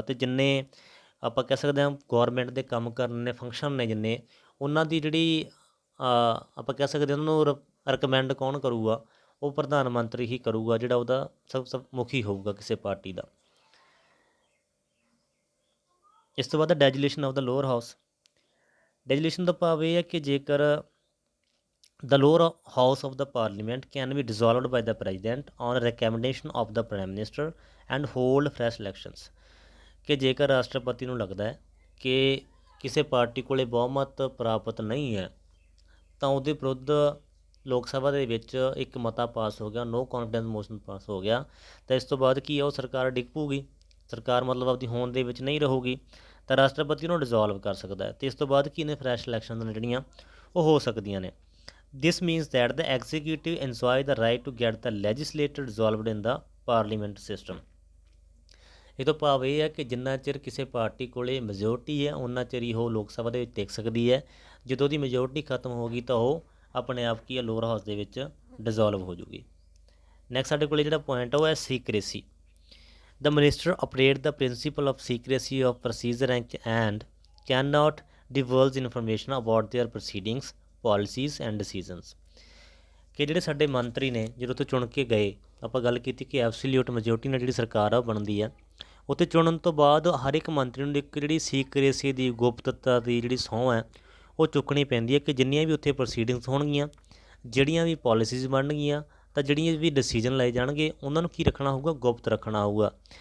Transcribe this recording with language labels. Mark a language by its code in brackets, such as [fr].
[pa] ਅਤੇ ਜਿੰਨੇ ਆਪਾਂ ਕਹਿ ਸਕਦੇ ਹਾਂ ਗੌਰਮੈਂਟ ਦੇ ਕੰਮ ਕਰਨ ਨੇ, ਫੰਕਸ਼ਨ ਨੇ ਜਿੰਨੇ, ਉਹਨਾਂ ਦੀ ਜਿਹੜੀ ਆਪਾਂ ਕਹਿ ਸਕਦੇ ਉਹਨਾਂ ਨੂੰ ਰਿਕਮੈਂਡ ਕੌਣ ਕਰੂਗਾ, ਉਹ ਪ੍ਰਧਾਨ ਮੰਤਰੀ ਹੀ ਕਰੂਗਾ, ਜਿਹੜਾ ਉਹਦਾ ਸਭ ਮੁਖੀ ਹੋਊਗਾ ਕਿਸੇ ਪਾਰਟੀ ਦਾ। ਇਸ ਤੋਂ ਬਾਅਦ ਡੈਜੂਲੇਸ਼ਨ ਆਫ ਦਾ ਲੋਅਰ ਹਾਊਸ। ਡੈਜੂਲੇਸ਼ਨ ਦਾ ਭਾਵ ਇਹ ਹੈ ਕਿ ਜੇਕਰ [en] the lower house of the parliament can be dissolved by the president on recommendation of the prime minister and hold fresh elections। [pa] ਕਿ ਜੇਕਰ ਰਾਸ਼ਟਰਪਤੀ ਨੂੰ ਲੱਗਦਾ ਹੈ ਕਿ ਕਿਸੇ ਪਾਰਟੀ ਕੋਲੇ ਬਹੁਮਤ ਪ੍ਰਾਪਤ ਨਹੀਂ ਹੈ ਤਾਂ ਉਹਦੇ ਵਿਰੁੱਧ ਲੋਕ ਸਭਾ ਦੇ ਵਿੱਚ ਇੱਕ ਮਤਾ ਪਾਸ ਹੋ ਗਿਆ, ਨੋ ਕੌਨਫੀਡੈਂਸ ਮੋਸ਼ਨ ਪਾਸ ਹੋ ਗਿਆ, ਤਾਂ ਇਸ ਤੋਂ ਬਾਅਦ ਕੀ ਹੈ ਉਹ ਸਰਕਾਰ ਡਿੱਗ ਪਊਗੀ, ਸਰਕਾਰ ਮਤਲਬ ਆਪਦੀ ਹੋਂਦ ਦੇ ਵਿੱਚ ਨਹੀਂ ਰਹੂਗੀ, ਤਾਂ ਰਾਸ਼ਟਰਪਤੀ ਨੂੰ ਡਿਜ਼ੋਲਵ ਕਰ ਸਕਦਾ ਹੈ, ਅਤੇ ਇਸ ਤੋਂ ਬਾਅਦ ਕੀ ਨੇ ਫਰੈਸ਼ ਇਲੈਕਸ਼ਨ ਨੇ ਜਿਹੜੀਆਂ ਉਹ ਹੋ ਸਕਦੀਆਂ ਨੇ। [en] This means that the executive enjoy the right to get the legislature dissolved in the parliament system। [pa] ਇਹ ਤੋਂ ਭਾਵ ਇਹ ਹੈ ਕਿ ਜਿੰਨਾ ਚਿਰ ਕਿਸੇ ਪਾਰਟੀ ਕੋਲੇ ਮੈਜੋਰਟੀ ਹੈ ਉਹਨਾਂ ਚਿਰ ਹੀ ਉਹ ਲੋਕ ਸਭਾ ਦੇ ਵਿੱਚ ਟਿਕ ਸਕਦੀ ਹੈ, ਜਦੋਂ ਉਹਦੀ ਮੈਜੋਰਟੀ ਖਤਮ ਹੋ ਗਈ ਤਾਂ ਉਹ ਆਪਣੇ ਆਪ ਕੀ ਹੈ ਲੋਅਰ ਹਾਊਸ ਦੇ ਵਿੱਚ ਡਿਜ਼ੋਲਵ ਹੋ ਜੂਗੀ। ਨੈਕਸਟ ਸਾਡੇ ਕੋਲ ਜਿਹੜਾ ਪੁਆਇੰਟ ਉਹ ਹੈ secrecy. [en] The minister operate the principle of secrecy of procedure and cannot divulge information about their proceedings, policies and decisions। [pa] ਕਿ ਜਿਹੜੇ ਸਾਡੇ ਮੰਤਰੀ ਨੇ ਜਦੋਂ ਤੋਂ ਚੁਣ ਕੇ ਗਏ, ਆਪਾਂ ਗੱਲ ਕੀਤੀ ਕਿ ਐਬਸੋਲਿਊਟ ਮੈਜੋਰਟੀ ਨਾਲ ਜਿਹੜੀ ਸਰਕਾਰ ਆ ਉਹ ਬਣਦੀ ਹੈ, ਉੱਥੇ ਚੁਣਨ ਤੋਂ ਬਾਅਦ ਹਰ ਇੱਕ ਮੰਤਰੀ ਨੂੰ ਇੱਕ ਜਿਹੜੀ ਸੀਕ੍ਰੇਸੀ ਦੀ, ਗੁਪਤਤਾ ਦੀ ਜਿਹੜੀ ਸਹੁੰ ਹੈ ਉਹ ਚੁੱਕਣੀ ਪੈਂਦੀ ਹੈ ਕਿ ਜਿੰਨੀਆਂ ਵੀ ਉੱਥੇ ਪ੍ਰੋਸੀਡਿੰਗਸ ਹੋਣਗੀਆਂ, ਜਿਹੜੀਆਂ ਵੀ ਪੋਲਿਸੀਜ਼ ਬਣਨਗੀਆਂ, ਤਾਂ ਜਿਹੜੀਆਂ ਵੀ ਡਿਸੀਜਨ ਲਏ ਜਾਣਗੇ ਉਹਨਾਂ ਨੂੰ ਕੀ ਰੱਖਣਾ ਹੋਊਗਾ, ਗੁਪਤ ਰੱਖਣਾ ਹੋਊਗਾ।